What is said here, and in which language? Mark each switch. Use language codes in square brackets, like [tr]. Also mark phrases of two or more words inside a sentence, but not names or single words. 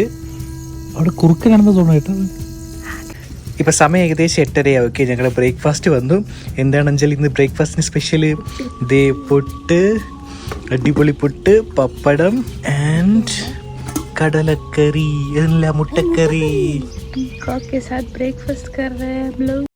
[ml] അവിടെ കുറുക്കനാണെന്ന് തോന്നുന്നു കേട്ടോ. ഇപ്പം സമയം ഏകദേശം 8:30. ഓക്കെ, ഞങ്ങൾ ബ്രേക്ക്ഫാസ്റ്റ് വന്നു. എന്താണ് അഞ്ജലി ഇന്ന് ബ്രേക്ക്ഫാസ്റ്റിന് സ്പെഷ്യൽ? ദേ പുട്ട്, അടിപൊളി പുട്ട്, പപ്പടം ആൻഡ് കടലക്കറി, മുട്ടക്കറി. [hi] पीकॉक के साथ ब्रेकफास्ट कर रहे हैं हम लोग.